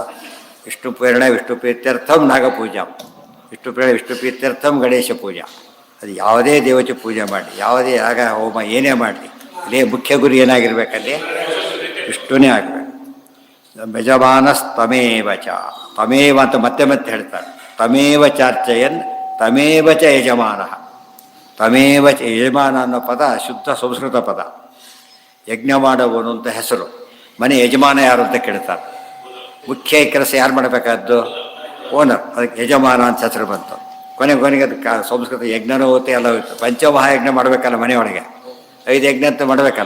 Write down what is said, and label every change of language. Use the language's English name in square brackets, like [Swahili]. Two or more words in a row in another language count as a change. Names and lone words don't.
[Sanskrit] ವಿಷ್ಣು ಪ್ರೇರಣೆ ವಿಷ್ಣು ಪ್ರೀತ್ಯರ್ಥಂ ನಾಗಪೂಜಾ, ವಿಷ್ಣು ಪ್ರೇರಣೆ ವಿಷ್ಣು ಪ್ರೀತ್ಯರ್ಥಂ ಗಣೇಶ ಪೂಜಾ. [Kannada] ಅದು ಯಾವುದೇ ದೇವತೆ ಪೂಜೆ ಮಾಡಿ, ಯಾವುದೇ ಯಾಗ ಹೋಮ ಏನೇ ಮಾಡಲಿ, ಅದೇ ಮುಖ್ಯ ಗುರಿ ಏನಾಗಿರ್ಬೇಕಲ್ಲಿ? ವಿಷ್ಣುನೇ ಆಗಬೇಕು. [Sanskrit] ಯಜಮಾನಸ್ತಮೇವ ಚ, ತಮೇವ [Kannada] ಅಂತ ಮತ್ತೆ ಮತ್ತೆ ಹೇಳ್ತಾರೆ. [Sanskrit] ತಮೇವ ಚಾರ್ಚಯನ್ ತಮೇವ ಚ ಯಜಮಾನ. ತಮೇವ ಚ ಯಜಮಾನ [Kannada] ಅನ್ನೋ ಪದ ಶುದ್ಧ ಸಂಸ್ಕೃತ ಪದ. ಯಜ್ಞ ಮಾಡುವನು ಅಂತ ಹೆಸರು. ಮನೆ ಯಜಮಾನ ಯಾರು ಅಂತ ಕೇಳ್ತಾರೆ. ಮುಖ್ಯ ಕೆಲಸ ಯಾರು ಮಾಡಬೇಕಾದ್ದು? ಓನರ್. ಅದಕ್ಕೆ ಯಜಮಾನ ಅಂತ ಹೆಸರು ಬಂತು. ಕೊನೆಗೆ ಅದಕ್ಕೆ ಸಂಸ್ಕೃತ ಯಜ್ಞನೂ ಹೋಗುತ್ತೆ, ಎಲ್ಲ ಹೋಯ್ತು. ಪಂಚಮಹಾಯಜ್ಞ ಮಾಡಬೇಕಲ್ಲ ಮನೆಯೊಳಗೆ, 5 ಯಜ್ಞ ಅಂತ ಮಾಡಬೇಕಲ್ಲ.